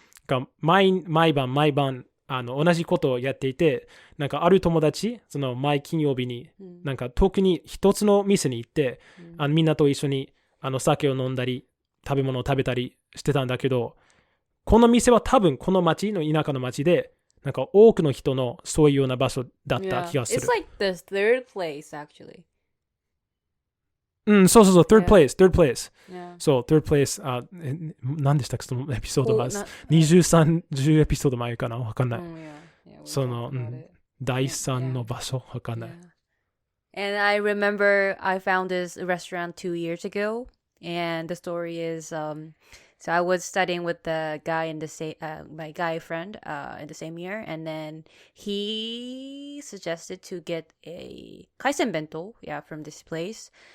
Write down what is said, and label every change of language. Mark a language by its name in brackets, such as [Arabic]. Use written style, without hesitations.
[Japanese] が毎晩同じことをやっていて、なんかある友達その毎金曜日になんか特に一つの店に行って、みんなと一緒に酒を飲んだり食べ物を食べたりしてたんだけど、この店は多分この町の田舎の町でなんか多くの人のそういうような場所だった気がする。 [English] It's like the third place actually. [Japanese] そうそうそう、third place。そう、third place。何でしたっけそのエピソード前。20、30エピソード前かなわかんない。その、第3の場所わかんない。 [English] And I remember I found this restaurant 2 years ago. And the story is, so I was studying with the guy in the same, my guy friend in the same year. And then he suggested to get a kaisen bento, from this place.